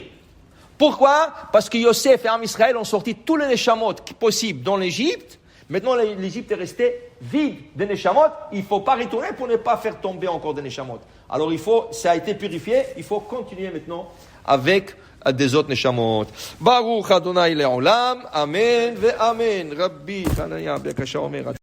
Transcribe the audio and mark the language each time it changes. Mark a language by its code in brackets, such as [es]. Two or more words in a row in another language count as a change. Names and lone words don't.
[fr] Pourquoi? Parce que Yosef et [he] עם ישראל [fr] ont sorti tous les Neshamot possibles dans l'Égypte. Maintenant, l'Égypte est restée vide de Neshamot. Il ne faut pas retourner pour ne pas faire tomber encore des Neshamot. Alors, ça a été purifié. Il faut continuer maintenant avec des autres Neshamot. [he] ברוך ה' לעולם אמן ואמן. רבי חנניה בן עקשיא אומר.